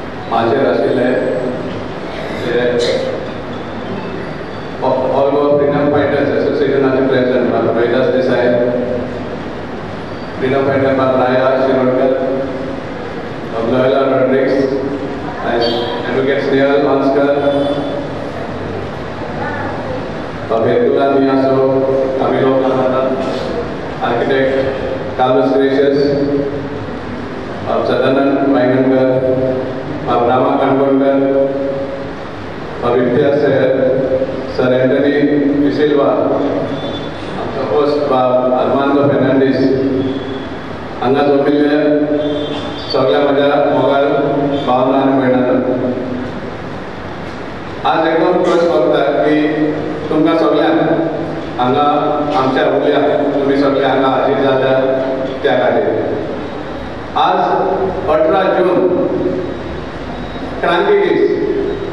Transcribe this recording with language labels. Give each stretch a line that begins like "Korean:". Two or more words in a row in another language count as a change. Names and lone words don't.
Konkani: माझे आशिल्ले ऑल गोवा फ्रीडम फायटर्स एसोसिएशनाचे प्रेसिडेंट रोहिदास देसाई,
English: freedom fighter
Konkani: राया शिरोडकर, लोयला रॉड्रिग्स, एडवोकेट स्नेहल मांस्कर, Herculano Niaso, Camilo Canada, architect Carlos Gracious, Sadanand Maingankar, Rama Kangonkar, Vidya Sir Anthony Silva, host Armando Fernandez, Anga Zopile, Sogla Maja Mogal, Bhavna Medana. आज एकदम प्रश्न बघता की तुमकां सगळ्यांक हांगा आमच्या उल्या तुम्ही सगळे हांगा हाजीर जाता त्या खातीर आज 18 जून क्रांती दीस